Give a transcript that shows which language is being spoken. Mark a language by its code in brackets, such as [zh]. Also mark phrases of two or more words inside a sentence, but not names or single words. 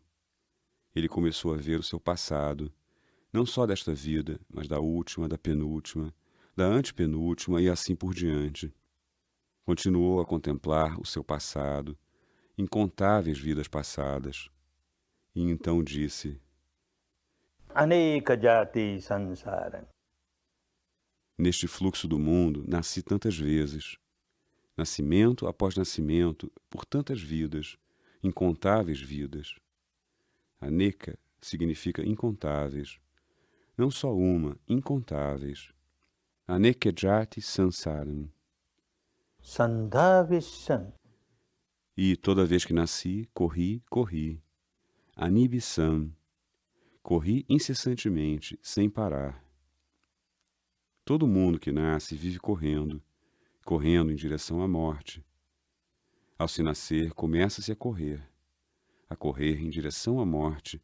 [pt] Ele começou a ver o seu passado, não só desta vida, mas da última, da penúltima, da antepenúltima e assim por diante. Continuou a contemplar o seu passado, incontáveis vidas passadas. E então disse: [sa] Aneka jati sansarang. [pt] Neste fluxo do mundo nasci tantas vezes, nascimento após nascimento, por tantas vidas, incontáveis vidas. Aneka significa incontáveis, não só uma, incontáveis. [sa] Aneka jati sansaram. Sandhavishan. [pt] E toda vez que nasci, corri. [sa] Anibisam. [pt] Corri incessantemente, sem parar. Todo mundo que nasce vive correndo em direção à morte. Ao se nascer, começa-se a correr em direção à morte.